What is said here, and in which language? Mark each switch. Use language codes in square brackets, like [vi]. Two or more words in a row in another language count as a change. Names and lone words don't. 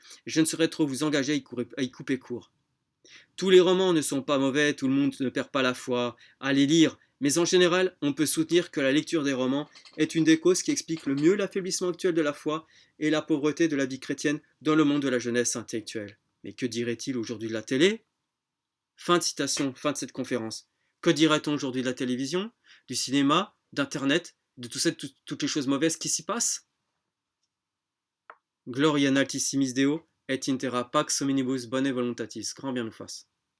[fr] Et je ne saurais trop vous engager à y couper court. Tous les romans ne sont pas mauvais, tout le monde ne perd pas la foi à les lire, mais en général, on peut soutenir que la lecture des romans est une des causes qui explique le mieux l'affaiblissement actuel de la foi et la pauvreté de la vie chrétienne dans le monde de la jeunesse intellectuelle. Mais que dirait-il aujourd'hui de la télé? Fin de citation, fin de cette conférence. Que dirait-on aujourd'hui de la télévision, du cinéma, d'Internet, de toutes les choses mauvaises qui s'y passent? [la] Gloria in altissimis Deo, et intera pax hominibus bone voluntatis. [fr] Grand bien nous fasse.